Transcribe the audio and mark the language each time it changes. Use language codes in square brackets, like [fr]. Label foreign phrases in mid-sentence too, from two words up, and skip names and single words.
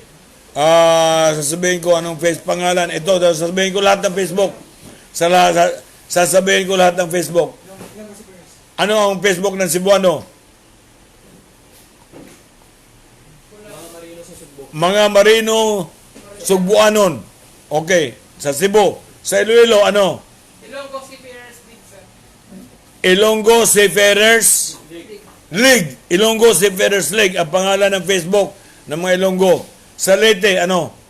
[tl] Sasabihin ko anong pangalan. Ito, sasabihin ko lahat ng Facebook. Sasabihin ko lahat ng Facebook. Ano ang Facebook ng Cebuano? Mga Marino Sugbuanon. Okay. Sa Cebu. Sa Iloilo, ano? Ilonggo Seafarers League, sir. Ilonggo Seafarers League. Ilonggo Seafarers League. Ang pangalan ng Facebook ng mga Ilonggo. Sa Leyte, ano?